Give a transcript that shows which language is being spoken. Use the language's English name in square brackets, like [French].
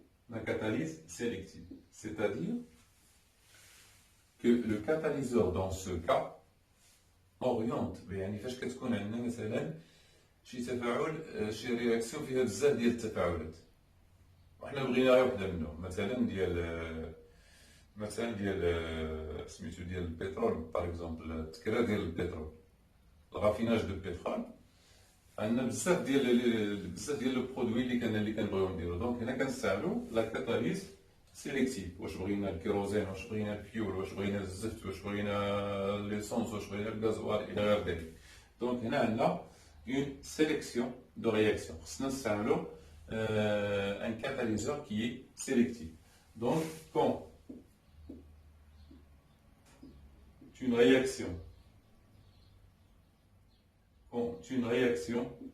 [French] La catalyse sélective. C'est-à-dire que le catalyseur dans ce cas oriente. [Arabic] يعني فاش كتكون عندنا مثلا شي تفاعل شي رياكسيون فيها بزاف ديال التفاعلات وحنا بغينا غير وحده منهم مثلا ديال سميتو ديال البترول باغ اكزومبل التكرار ديال البترول الغافيناج دو بترول عندنا بزاف ديال لو برودوي اللي كنبغيو نديرو. دونك هنا كنستعملو لا كاتاليز سيليكتيف. واش بغينا الكيروزين واش بغينا الفيول واش بغينا الزفت واش بغينا ليسونس واش بغينا الغازوال الى غير ذلك. دونك هنا عندنا [French] une sélection de réactions. C'est un catalyseur qui est sélectif. Donc, quand une réaction